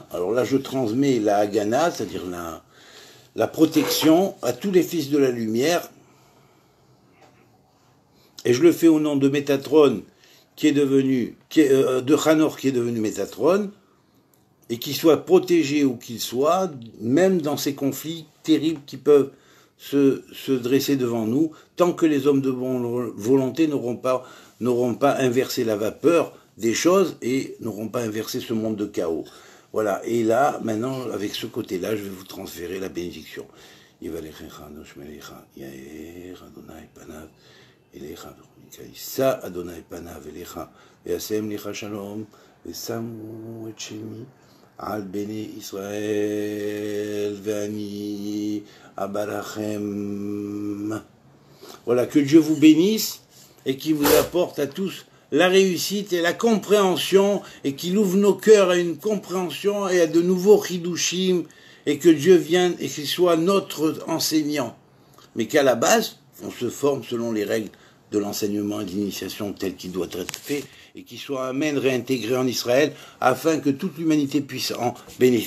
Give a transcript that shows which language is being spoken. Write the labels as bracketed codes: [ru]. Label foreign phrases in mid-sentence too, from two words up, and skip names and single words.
[fr] Alors là, je transmets la Hagana, c'est-à-dire la protection à tous les fils de la lumière, et je le fais au nom de Métatron, de Hanor qui est devenu Métatron, et qui soit protégé où qu'il soit, même dans ces conflits terribles qui peuvent se dresser devant nous, tant que les hommes de bonne volonté n'auront pas inversé la vapeur des choses et n'auront pas inversé ce monde de chaos. Voilà, et là, maintenant, avec ce côté-là, je vais vous transférer la bénédiction. [he] יישא אדוני פניו אליך וישם לך שלום ושמו את שמי על בני ישראל ואני אברכם. [fr] Voilà, que Dieu vous bénisse et qu'il vous apporte à tous la réussite et la compréhension, et qu'il ouvre nos cœurs à une compréhension et à de nouveaux chidushim, et que Dieu vienne et qu'il soit notre enseignant, mais qu'à la base on se forme selon les règles de l'enseignement et de l'initiation tel qu'il doit être fait, et qu'il soit amène réintégré en Israël, afin que toute l'humanité puisse en bénéficier.